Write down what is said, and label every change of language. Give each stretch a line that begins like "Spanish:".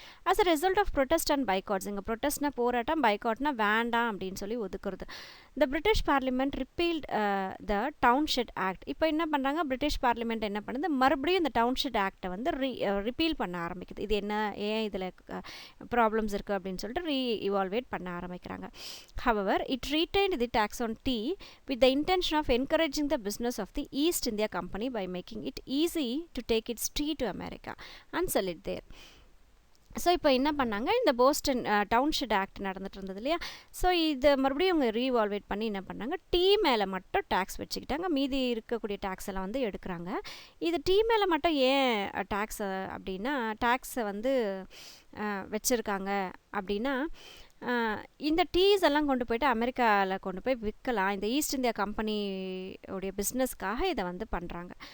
English: as a result of protest and boycotts,
Tamil: இங்கே ப்ரொட்டஸ்ட்னா போராட்டம், பைகாட்னா வேண்டாம் அப்படின்னு சொல்லி ஒதுக்குறது.
English: The British parliament repealed the Townshend act.
Tamil: இப்போ என்ன பண்ணுறாங்க, பிரிட்டிஷ் பார்லிமெண்ட் என்ன பண்ணுது, மறுபடியும் இந்த டவுன்ஷெட் ஆக்டை வந்து ரிப்பீல் பண்ண ஆரம்பிக்குது. இது என்ன, ஏன் இதில் ப்ராப்ளம்ஸ் இருக்குது அப்படின்னு சொல்லிட்டு ரீஇவால்வேட் பண்ண ஆரம்பிக்கிறாங்க.
English: However, it retained the tax on tea with the intention of encouraging the business of the East India Company by making it easy to take its tea to America and sell it there.
Tamil: So இப்போ என்ன பண்ணாங்க, இந்த Boston township act நடந்துட்டு இருந்தது இல்லையா, so இதை மறுபடியும் இவங்க ரீவால்வேட் பண்ணி என்ன பண்ணாங்க, டீ மேலே மட்டும் டேக்ஸ் வச்சுக்கிட்டாங்க, மீதி இருக்கக்கூடிய டேக்ஸ் எல்லாம் வந்து எடுக்கிறாங்க. இது டீ மேலே மட்டும் ஏன் டேக்ஸ் அப்படின்னா, டேக்ஸை வந்து வச்சுருக்காங்க அப்படின்னா, இந்த டீஸ் எல்லாம் கொண்டு போய்ட்டு அமெரிக்காவில் கொண்டு போய் விற்கலாம், இந்த ஈஸ்ட் இந்தியா கம்பெனியோடைய பிஸ்னஸ்க்காக இதை வந்து பண்ணுறாங்க.